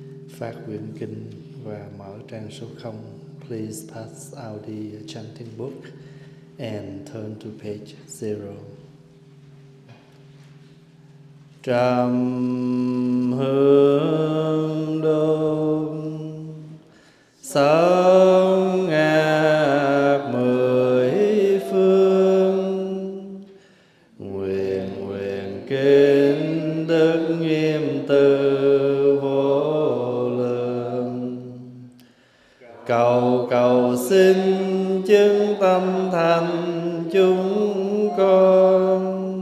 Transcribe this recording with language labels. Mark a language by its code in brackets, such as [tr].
[vi] phát quyển kinh và mở trang số 0. [en] Please pass out the chanting book and turn to page 0. [vi] Trầm hương đôn sống ngạc mười phương, nguyện kính đức nghiêm từ vô lượng, cầu xin chứng tâm thành chúng con.